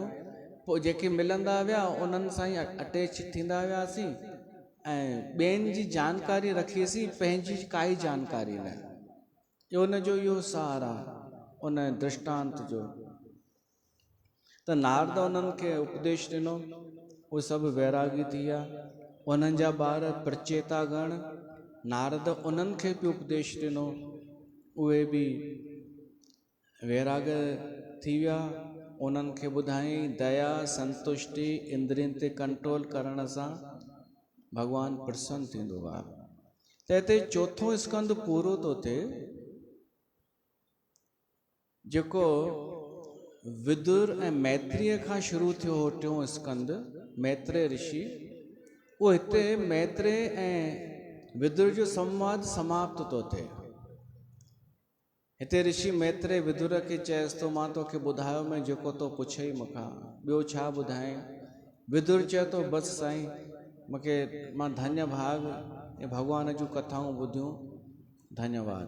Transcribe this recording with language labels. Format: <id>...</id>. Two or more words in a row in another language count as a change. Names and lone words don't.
<sd>पोइ जेके मिलंदा विया उन्हनि सां ई अटैच थींदा वियासीं ऐं ॿियनि जी जानकारी रखीसीं, पंहिंजी काई जानकारी न। उनजो इहो सार आहे उन दृष्टांत जो। त नारद उन्हनि खे उपदेश ॾिनो, उहे सभु वैरागी थी विया। उन्हनि जा ॿार प्रचेता गण, नारद उन्हनि खे बि उपदेश ॾिनो, उहे बि वैराग थी विया। उन्हनि खे ॿुधाईं दया, संतुष्टि, इंद्रियनि ते कंट्रोल करण सां भॻवानु प्रसन्न थींदो आहे। त हिते चोथों स्कंद पूरो थो थिए, जेको विदुर ऐं मैत्रेय खां शुरू थियो हो। टियों स्कंद मैत्रेय ऋषि, उहो हिते मैत्रेय ऐं विदुर जो संवाद समाप्त थो थिए। हिते ऋषि मैत्रेय विदुर खे चएसि थो मां तोखे ॿुधायो मैं जेको तो पुछई मूंखां, ॿियो छा ॿुधाएं? विदुर चए थो बसि साईं, मूंखे मां धन्य भाग ऐं भॻवान जूं कथाऊं ॿुधियूं, धन्यवाद।</sd>